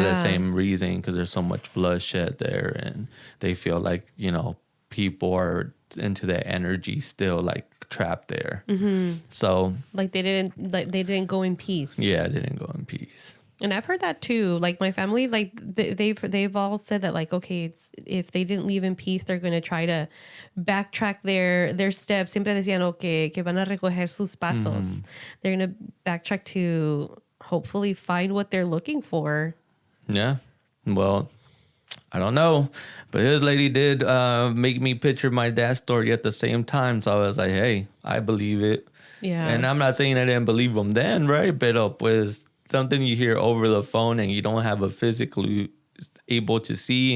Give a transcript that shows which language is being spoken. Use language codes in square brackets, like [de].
[en] the same reason, because there's so much bloodshed there, and they feel like, you know, people are into that energy still like trapped there. So Like they didn't go in peace. yeah, they didn't go in peace. And I've heard that too. Like my family, like they've all said that, like, okay, it's, if they didn't leave in peace, they're going to try to backtrack their steps. [es] Siempre decían, que van a recoger sus pasos. [en] They're going to backtrack to hopefully find what they're looking for. Yeah. Well, I don't know, but this lady did make me picture my dad's story at the same time. So I was like, hey, I believe it. Yeah. And I'm not saying I didn't believe him then, right? [es] Pero pues [en] something you hear over the phone and you don't have a physically able to see.